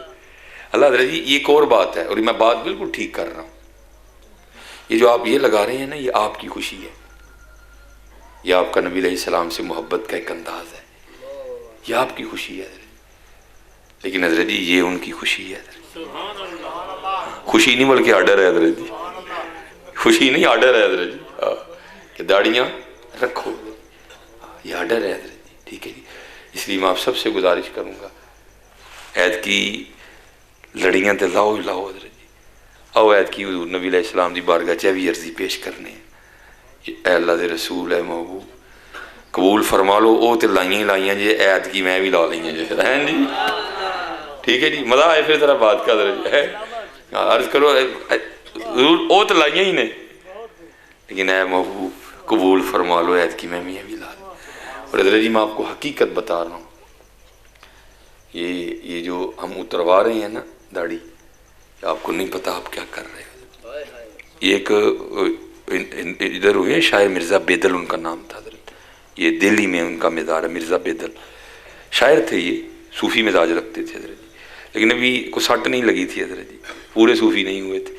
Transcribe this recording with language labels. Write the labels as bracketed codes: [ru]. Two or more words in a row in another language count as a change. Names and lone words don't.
[ur] اللہ حضرت جی ایک اور بات ہے، اور میں بات بالکل ٹھیک کر رہا ہوں، یہ جو آپ یہ لگا رہے ہیں نا، یہ آپ کی خوشی ہے، یہ آپ کا نبی [ar] علیہ السلام [ur] سے محبت کا ایک انداز ہے، یہ آپ کی خوشی ہے حضرت، لیکن حضرت جی یہ ان کی خوشی ہے حضرت، خوشی نہیں بلکہ آرڈر ہے حضرت جی، خوشی نہیں آرڈر ہے حضرت جی، کہ داڑیاں رکھو، یہ آرڈر ہے حضرت جی، ٹھیک ہے جی۔ اس لیے میں آپ سب سے گزارش کروں گا، عید کی [pa] لڑیاں تے لاؤ ہی لاؤ [ur] حضرت جی، آؤ عید کی حضور نبی [ar] علیہ السلام [pa] دی بارگاہ چ [ur] بھی عرضی پیش کرنے ہیں، [pa] اے اللہ دے رسول، [ur] اے محبوب قبول فرما لو، [pa] او تے لائیاں ہی لائیاں جی، عید کی میں بھی لا لائیاں جی، ہیں جی، ٹھیک ہے جی، مزہ آئے پھر ذرا بات کا حضرت جی، عرض کرو حضور او تے لائیاں ہی نے، لیکن اے محبوب قبول فرما لو، عید کی میں بھی لا لوں۔ [ur] اور حضرت جی میں آپ کو حقیقت بتا رہا ہوں، یہ جو ہم اتروا رہے ہیں نا داڑھی، آپ کو نہیں پتا آپ کیا کر رہے ہیں۔ یہ ایک ادھر ہوئے شاعر مرزا بیدل ان کا نام تھا حضرت، یہ دہلی میں ان کا مزار ہے، مرزا بیدل شاعر تھے، یہ صوفی مزاج رکھتے تھے حضرت جی، لیکن ابھی کو سٹ نہیں لگی تھی حضرت جی، پورے صوفی نہیں ہوئے تھے۔